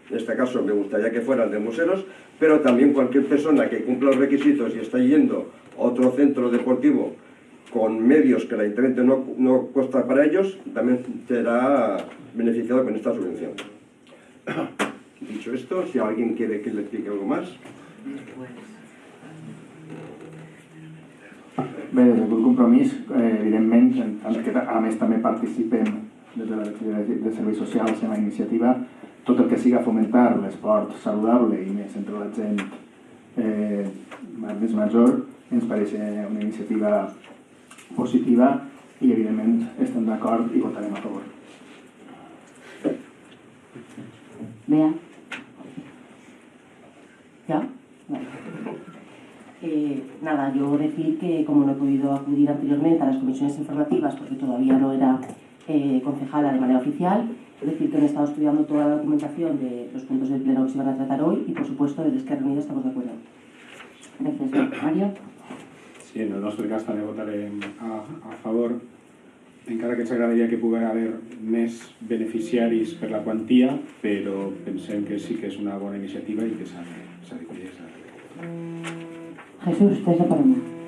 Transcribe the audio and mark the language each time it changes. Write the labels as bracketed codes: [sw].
[es] En este caso me gustaría que fueran de Museros, pero también cualquier persona que cumpla los requisitos y está yendo a otro centro deportivo con medios que el ayuntamiento no cuesta para ellos, también será beneficiado con esta subvención. Dicho esto, si alguien quiere que le explique algo más. [ca] Bé, des del grup Compromís, evidentment, que a més també participem des de la Direcció de Serveis Socials en la iniciativa, tot el que siga fomentar l'esport saludable i més entre la gent més major ens pareix una iniciativa positiva i evidentment estem d'acord i votarem a favor. Bea. [es] ¿Ya? Vale. Nada, yo decir que como no he podido acudir anteriormente a las comisiones informativas porque todavía no era concejala de manera oficial, decir que he estado estudiando toda la documentación de los puntos del pleno que se van a tratar hoy y por supuesto desde Esquerra Unida estamos de acuerdo. Gracias, Mario. [ca] Sí, en el nostre cas també votarem a favor, encara que ens agradaria que pugui haver més beneficiaris per la quantia, però pensem que sí que és una bona iniciativa i que s'ha de collir. Jesús, tens la paraula.